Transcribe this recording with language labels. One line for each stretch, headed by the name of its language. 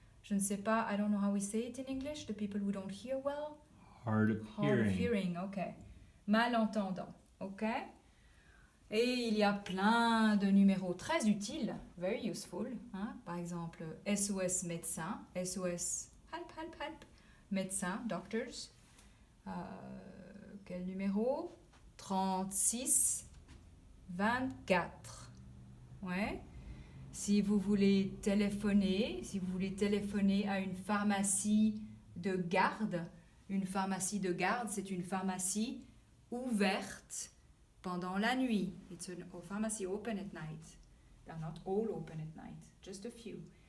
French: Je ne sais pas,
English: I don't know how we say it in English, the people who don't hear well. Hard of hearing.
French: Ok. Malentendants, ok. Et il y a plein de numéros très utiles,
English: very useful.
French: Hein? Par exemple, SOS médecin, SOS help, médecin, doctors. Quel numéro? 36 24. Ouais. Si vous voulez téléphoner à une pharmacie de garde, c'est une pharmacie ouverte pendant la nuit.
English: It's a pharmacy open at night. They're not all open at night, just a few.